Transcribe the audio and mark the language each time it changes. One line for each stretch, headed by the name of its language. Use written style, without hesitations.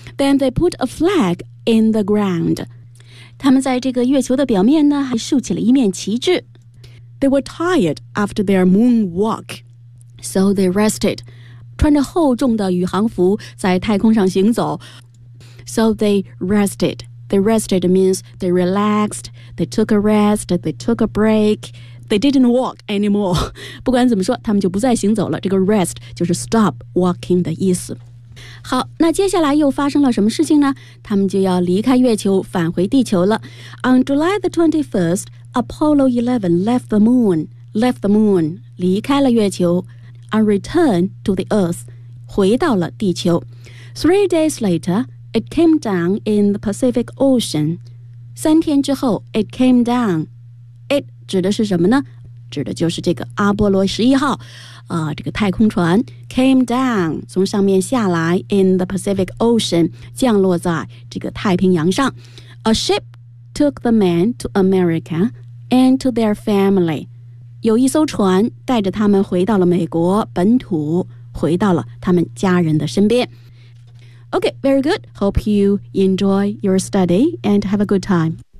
English: Then they put a flag in the ground.
Chinese: 他们在这个月球的表面呢还竖起了一面旗帜。
English: They were tired after their moon walk, so they rested.
Chinese: 穿着厚重的宇航服在太空上行走，
English: so they rested. They rested means they relaxed, they took a rest, they took a breakThey didn't walk anymore.
Chinese: 不管怎么说，他们就不再行走了。这个 rest 就是
English: stop walking
Chinese: 的意思。好，那接下来又发生了什么事情呢？他们就要离开月球，返回地球了。
English: On July the 21st, Apollo 11 left the moon,
Chinese: 离开了月球
English: and returned to the Earth,
Chinese: 回到了地球。
English: Three days later, it came down in the Pacific Ocean.
Chinese: 三天之后 ,
English: it came down.
Chinese: 指的是什么呢？指的就是这个阿波罗十一号、这个太空船
English: came down,
Chinese: 从上面下来
English: in the Pacific Ocean,
Chinese: 降落在这个太平洋上。
English: A ship took the men to America, and to their family.
Chinese: 有一艘船带着他们回到了美国本土，回到了他们家人的身边。
English: Okay, very good. Hope you enjoy your study and have a good time.